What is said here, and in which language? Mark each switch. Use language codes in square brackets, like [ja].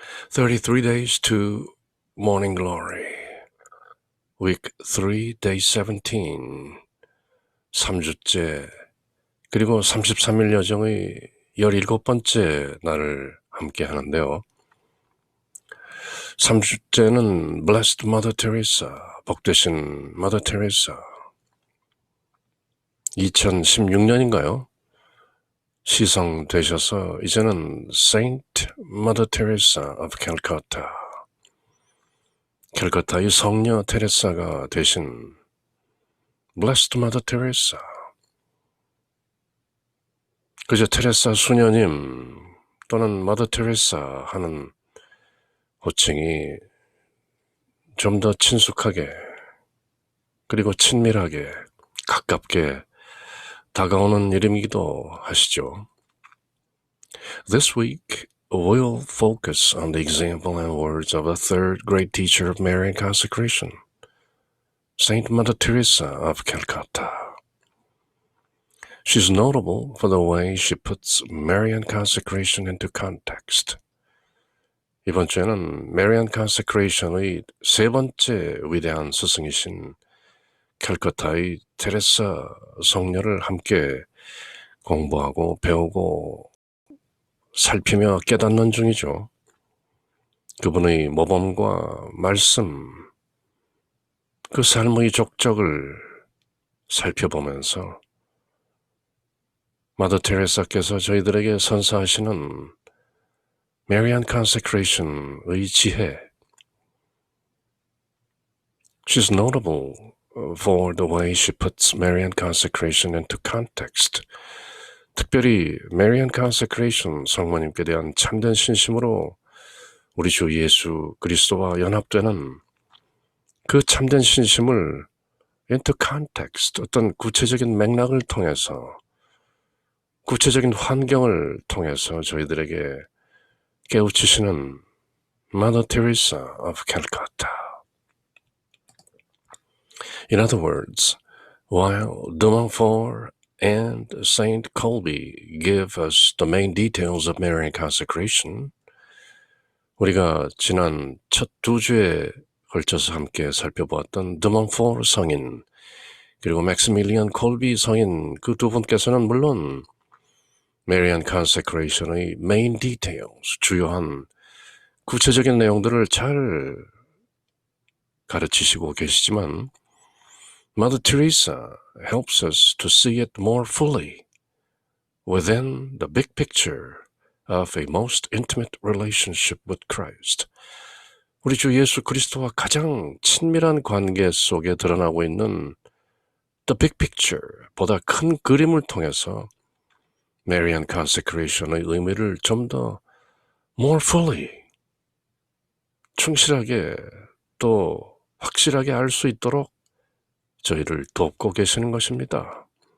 [en] 33 days to morning glory. Week 3, day 17. [ko] 3주째, 그리고 33일 여정의 17번째 날을 함께 하는데요. 3주째는 Blessed Mother Teresa, 복되신 Mother Teresa. 2016년인가요? 시성되셔서 이제는 Saint Mother Teresa of Calcutta, 캘커타의 성녀 테레사가 되신 Blessed Mother Teresa. 그저 테레사 수녀님 또는 Mother Teresa 하는 호칭이 좀 더 친숙하게 그리고 친밀하게 가깝게 다가오는 이름이기도 하시죠. [en] This week we'll focus on the example and words of a third great teacher of Marian consecration, Saint Mother Teresa of Calcutta. She's notable for the way she puts Marian consecration into context. [ko] 이번 주에는 Marian consecration의 세 번째 위대한 스승이신 캘커타의 테레사 성녀를 함께 공부하고 배우고 살피며 깨닫는 중이죠. 그분의 모범과 말씀, 그 삶의 족적을 살펴보면서 마더 테레사께서 저희들에게 선사하시는 Marian consecration의 지혜. [en] She's notable for the way she puts Marian consecration into context. [ko] 특별히 Marian consecration, 성모님께 대한 참된 신심으로 우리 주 예수 그리스도와 연합되는 그 참된 신심을 [en] into context, [ko] 어떤 구체적인 맥락을 통해서, 구체적인 환경을 통해서 저희들에게 깨우치시는 Mother Teresa of Calcutta. [en] In other words, while de Montfort and Saint Colby give us the main details of Marian consecration, [ko] 우리가 지난 첫 두 주에 걸쳐서 함께 살펴보았던 de Montfort 성인 그리고 맥시밀리안 콜비 성인 그 두 분께서는 물론 Marian consecration의 [en] main details, [ko] 주요한 구체적인 내용들을 잘 가르치시고 계시지만 [en] Mother Teresa helps us to see it more fully within the big picture of a most intimate relationship with Christ. [ko] 우리 주 예수 그리스도와 가장 친밀한 관계 속에 드러나고 있는 [en] the big picture, [ko] 보다 큰 그림을 통해서 Marian consecration의 의미를 좀 더 [en] more fully, [ko] 충실하게 또 확실하게 알 수 있도록 저희를 돕고 계시는 것입니다.